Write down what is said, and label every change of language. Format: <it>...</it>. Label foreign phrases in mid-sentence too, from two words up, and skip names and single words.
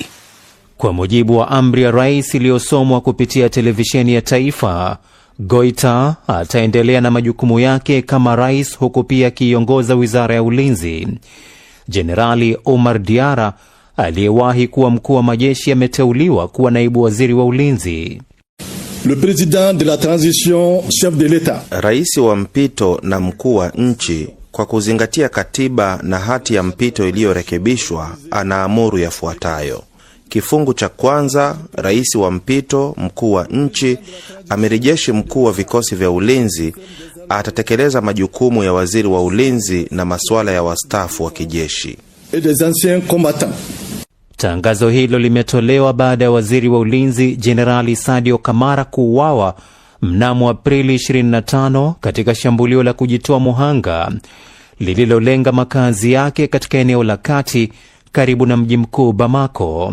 <sw>Kwa mujibu wa amri ya rais iliyosomwa kupitia televisheni ya taifa, Goita ataendelea na majukumu yake kama rais, huku pia akiongoza wizara ya ulinzi. Jenerali Omar Diara aliyewahi kuwa mkuu wa majeshi ameteuliwa kuwa naibu waziri wa ulinzi.</sw> <fr>Le président de la transition, chef de l'État.</fr> <sw>Rais wa mpito na mkuu wa nchi, kwa kuzingatia katiba na hati ya mpito iliyorekebishwa, anaamuru yafuatayo. Kifungu cha kwanza, rais wa mpito, mkuu wa nchi, amiri jeshi mkuu wa vikosi vya ulinzi atatekeleza majukumu ya waziri wa ulinzi na masuala ya wastaafu wa kijeshi.</sw> <fr>Et des anciens combattants.</fr> <sw>Tangazo hilo limetolewa baada ya waziri wa ulinzi Jenerali Sadio Kamara kuuawa mnamo Aprili 25 katika shambulio la kujitoa muhanga lililolenga makazi yake katika eneo la kati karibu na mji mkuu Bamako.</sw>